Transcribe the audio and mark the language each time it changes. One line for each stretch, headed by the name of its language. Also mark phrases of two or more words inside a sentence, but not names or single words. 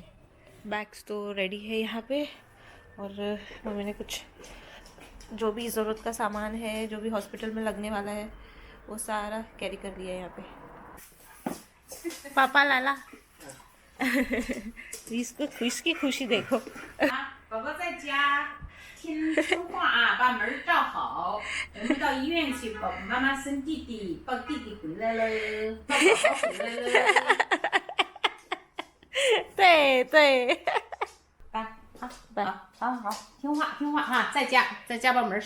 Hindi: बैग्स तो रेडी है यहाँ पे, और मम्मी ने कुछ जो भी ज़रूरत का सामान है, जो भी हॉस्पिटल में लगने वाला है, वो सारा कैरी कर लिया है यहाँ पे। पापा लाला। इसकी खुशी देखो।
Chinese: 宝宝在家听说话啊，把门罩好。我们到医院去，宝宝妈妈生弟弟，抱弟弟回来了，抱宝宝回来了。对对。拜啊，拜，好好好，听话听话啊，在家把门。